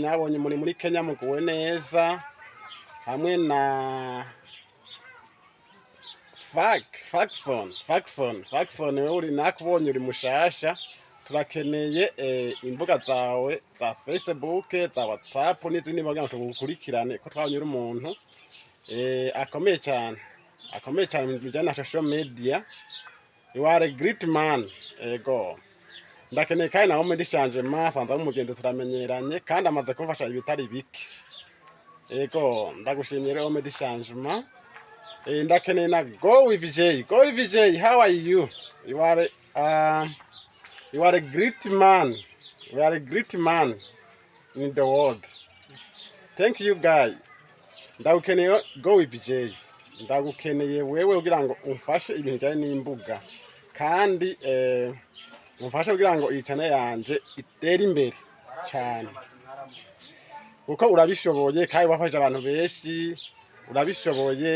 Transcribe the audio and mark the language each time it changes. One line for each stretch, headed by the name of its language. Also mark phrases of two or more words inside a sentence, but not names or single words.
Rundi: Nabonye muri Kenya muguwe neza, hamwe na Faxon wewe uri nakubonye uri mushasha. Turakeneye imbuga zawe za Facebook, za WhatsApp n'izindi mbuga tugukurikirane ko twabonye umuntu akomeye cyane mu bijyanye na
English: social media. You are a great man.
Rundi: Ego ndakeneye kandi na Homme du Changement sanza umugenzi turamenyeranye kandi amaze kumfasha ibitari bike. Ego ndagushimiye rero Homme du Changement. Ndakeneye na Go with Jay. Go with Jay,
English: how are you? You are a great man. We are a great man in the world. Thank you guys.
Rundi: Ndagukeneye Go with Jay. Ndagukeneye wewe kugira ngo umfashe ibintu bijyanye n'imbuga, kandi umfashe kugira ngo iyi channel yanje itere imbere cyane, kuko urabishoboye kandi wafashe abantu benshi, urabishoboye.